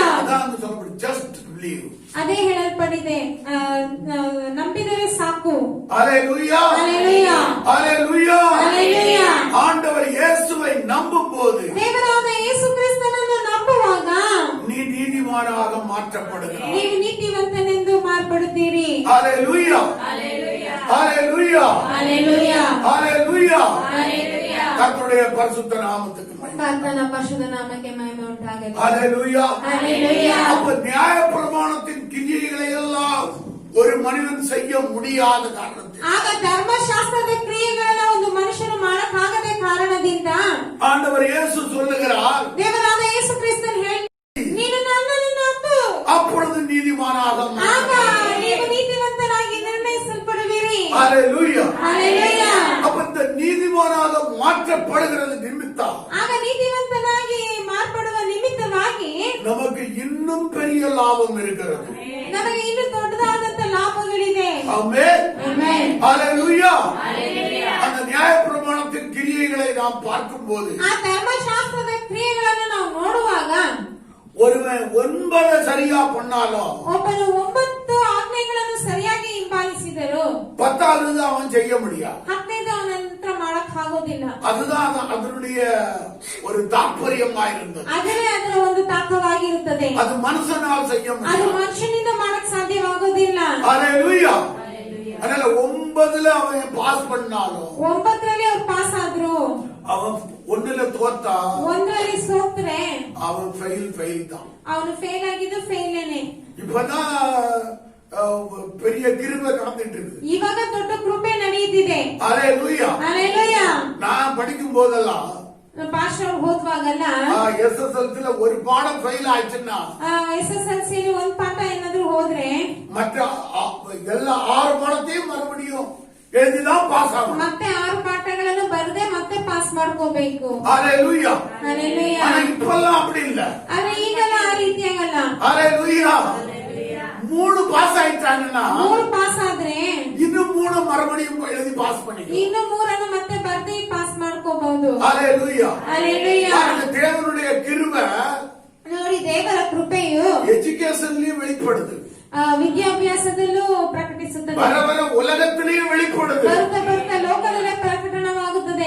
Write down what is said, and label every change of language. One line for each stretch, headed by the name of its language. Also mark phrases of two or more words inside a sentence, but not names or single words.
Tamil: அதான் சொல்லப்படும்.
English: just believe.
Kannada: ಅದೇ ಹೇಳಲ್ಪಟ್ಟಿದೆ, ನಂಬಿದರೆ ಸಾಕು.
Tamil: ஹalleluya.
Kannada: ಹಲ್ಲೆಲೂಯಾ.
Tamil: ஹalleluya.
Kannada: ಹಲ್ಲೆಲೂಯಾ.
Tamil: ஆண்டவர் இயேசுவை நம்பும்போது
Kannada: ದೇವರಾದ ಯೇಸು ಕ್ರಿಸ್ತನನ್ನು ನಂಬುವಾಗ
Tamil: நீ நீதிமானாக மாற்றப்படுகிறாய்.
Kannada: ನೀವು ನೀತಿವಂತನೆಂದು ಮಾರ್ಪಡುತ್ತೀರಿ.
Tamil: ஹalleluya. ஹalleluya.
Kannada: ಹಲ್ಲೆಲೂಯಾ.
Tamil: ஹalleluya. Hallelujah. கர்த்தருடைய பரிசுத்த நாமத்துக்கு மகிமை.
Kannada: ಕರ್ತನ ಪರಿಶುದ್ಧ ನಾಮಕ್ಕೆ ಮಹಿಮೆ ಉಂಟಾಗಲಿ.
Tamil: ஹalleluya.
Kannada: ಹಲ್ಲೆಲೂಯಾ.
Tamil: அப்ப நியாயப்பிரமாணத்தின் கிரியைகளை எல்லாம் ஒரு மனிதன் செய்ய முடியாத காரணத்தில்
Kannada: ಆಗ ಧರ್ಮಶಾಸ್ತ್ರದ ಕ್ರಿಯೆಗಳನ್ನ ಒಂದು ಮನುಷ್ಯನು ಮಾಡಕ್ಕಾಗದೆ ಕಾರಣದಿಂದ
Tamil: ஆண்டவர் இயேசு சொல்லுகிறார்,
Kannada: ದೇವರಾದ ಯೇಸು ಕ್ರಿಸ್ತನ್ ಹೇಳಿ, ನೀನು ನನ್ನನ್ನು ನಂಬು,
Tamil: அப்பொழுது நீதிமானாக
Kannada: ಆಗ
Tamil: மாறுவாய்.
Kannada: ನೀವು ನೀತಿವಂತರಾಗಿ ನಿರ್ಣಯಿಸಲ್ಪಡುವಿರಿ.
Tamil: ஹalleluya.
Kannada: ಹಲ್ಲೆಲೂಯಾ.
Tamil: அப்ப இந்த நீதிமானாக மாற்றப்படுகிறது நிமித்தம்
Kannada: ಆಗ ನೀತಿವಂತನಾಗಿ ಮಾರ್ಪಡುವ ನಿಮಿತ್ತವಾಗಿ
Tamil: நமக்கு இன்னும் பெரிய லாபம் இருக்கிறது.
Kannada: ನಮಗೆ ಇನ್ನೂ ದೊಡ್ಡದಾದಂತ ಲಾಭಗಳಿದೆ.
Tamil: ஆமென்.
Kannada: ಆಮೆನ್.
Tamil: ஹalleluya. அந்த நியாயப்பிரமாணத்தின் கிரியைகளை நாம் பார்க்கும்போது
Kannada: ಆ ಧರ್ಮಶಾಸ್ತ್ರದ ಕ್ರಿಯೆಗಳನ್ನು ನಾವು ನೋಡುವಾಗ
Tamil: ஒருவன் 9 சரியா பண்ணாலும்
Kannada: ಒಬ್ಬನು 9 ಆಜ್ಞೆಗಳನ್ನು ಸರಿಯಾಗಿ ಹಿಂಬಾಲಿಸಿದರು
Tamil: 10வது அவன் செய்ய முடியாது.
Kannada: 15 ಅವನ ನಂತರ ಮಾಡಕ್ ಆಗೋದಿಲ್ಲ.
Tamil: அதுதான் அதனுடைய ஒரு தாற்பயமாயிருந்தது.
Kannada: ಅದೇ ಅದರ ಒಂದು ತಾಕವಾಗಿರುತ್ತದೆ.
Tamil: அது மனுஷனால் செய்ய
Kannada: ಅದು
Tamil: முடியாது.
Kannada: ಮನುಷ್ಯನಿಂದ ಮಾಡಕ್ ಸಾಧ್ಯವಾಗೋದಿಲ್ಲ.
Tamil: ஹalleluya. அதனால 9ல அவன் பாஸ் பண்ணாலும்
Kannada: 9ರಲ್ಲಿ ಅವ್ರು ಪಾಸ್ ಆದ್ರು,
Tamil: அவன் 1ல தோத்தா
Kannada: 1ರಲ್ಲಿ ಸೋತ್ರೆ
Tamil: அவன் ஃபெயில் தான்.
Kannada: ಅವನು ಫೇಲ್ ಆಗಿದ್ದು ಫೇಲೇನೆ.
Tamil: இப்பதான் பெரிய கிருபை நடந்துட்டு இருக்கு.
Kannada: ಇವಾಗ ದೊಡ್ಡ ಕೃಪೆ ನಡೆಯುತ್ತಿದೆ.
Tamil: ஹalleluya.
Kannada: ಹಲ್ಲೆಲೂಯಾ.
Tamil: நான் படிக்கும் போதெல்லாம்
Kannada: ಪಾಸ್ಟರ್ ಹೋದ್ವಾಗಲ್ಲ
Tamil: SSLCல ஒரு பாடம் ஃபெயில் ஆயிடுச்சுன்னா
Kannada: SSLC ಒಂದ್ ಪಾಠ ಏನಾದ್ರು ಹೋದ್ರೆ
Tamil: மற்ற எல்லா 6 பாடத்தையும் மறுபடியும் எழுதிதான் பாஸ் ஆகணும்.
Kannada: ಮತ್ತೆ 6 ಪಾಠಗಳನ್ನು ಬರದೆ ಮತ್ತೆ ಪಾಸ್ ಮಾಡ್ಕೋಬೇಕು.
Tamil: ஹalleluya.
Kannada: ಹಲ್ಲೆಲೂಯಾ.
Tamil: ஆனா இப்பெல்லாம் அப்படி இல்ல.
Kannada: ಆದ್ರೆ ಈಗಲ್ಲ ಆ ರೀತಿಯಾಗಲ್ಲ.
Tamil: ஹalleluya. 3 பாஸ் ஆயிட்டாங்கன்னா
Kannada: 3 ಪಾಸ್ ಆದ್ರೆ
Tamil: இன்னும் 3 மறுபடியும் எழுதி பாஸ் பண்ணிக்கலாம்.
Kannada: ಇನ್ನು 3 ಮತ್ತೆ ಬರ್ದೆ ಪಾಸ್ ಮಾಡ್ಕೋಬಹುದು.
Tamil: ஹalleluya.
Kannada: ಹಲ್ಲೆಲೂಯಾ.
Tamil: அந்த தேவனுடைய கிருபை
Kannada: ನೋಡಿ, ದೇವರ ಕೃಪೆಯು
Tamil: எஜுகேஷன்லயும் வெளிப்படுது,
Kannada: ವಿದ್ಯಾಭ್ಯಾಸದಲ್ಲೂ ಪ್ರಕಟಿಸುತ್ತದೆ,
Tamil: வர வர உலகத்திலேயும் வெளிப்படுது.
Kannada: ಬರ್ತಾ ಬರ್ತಾ ಲೋಕದಲ್ಲೇ ಪ್ರಕಟಣವಾಗುತ್ತದೆ.